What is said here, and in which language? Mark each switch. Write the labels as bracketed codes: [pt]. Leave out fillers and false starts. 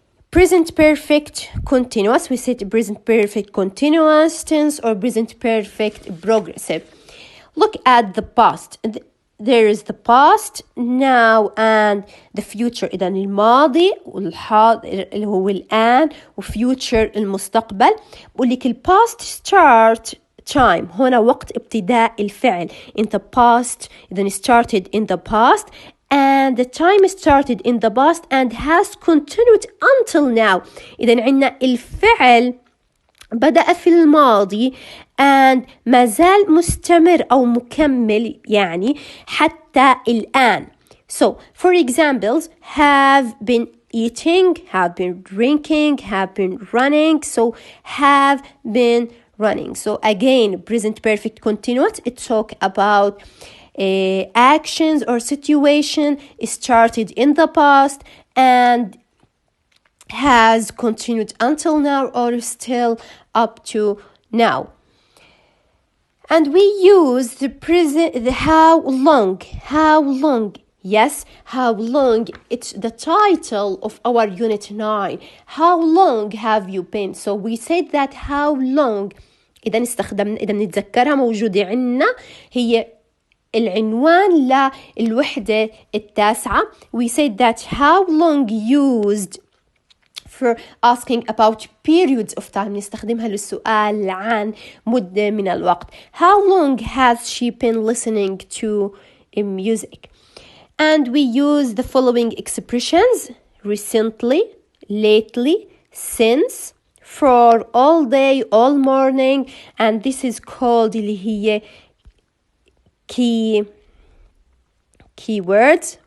[en] Present perfect continuous. We said present perfect continuous tense or present perfect progressive. Look at the past. There is the past, now and the future. [ar] إذا الماضي والحاضر اللي هو الآن وfuture المستقبل. بقول لك [en] past start time. [ar] هنا وقت ابتداء الفعل. [en] In the past. إذا started in the past. And the time started in the past and has continued until now. [ar] إذا عندنا الفعل بدأ في الماضي and ما زال مستمر أو مكمل يعني حتى الآن. [en] So, for examples, have been eating, have been drinking, have been running. So, have been running. So, again, present perfect continuous. It talk about actions or situation started in the past and has continued until now or still up to now. And we use the present, the how long. Yes, how long. It's the title of our unit 9. How long have you been? So we said that how long. [ar] إذا نتذكرها موجودة عندنا هي العنوان للوحدة التاسعة. [en] We said that how long used for asking about periods of time. [ar] نستخدمها للسؤال عن مدة من الوقت. [en] How long has she been listening to music? And we use the following expressions: recently, lately, since, for, all day, all morning. And this is called [ar] اللي هي [en] keywords.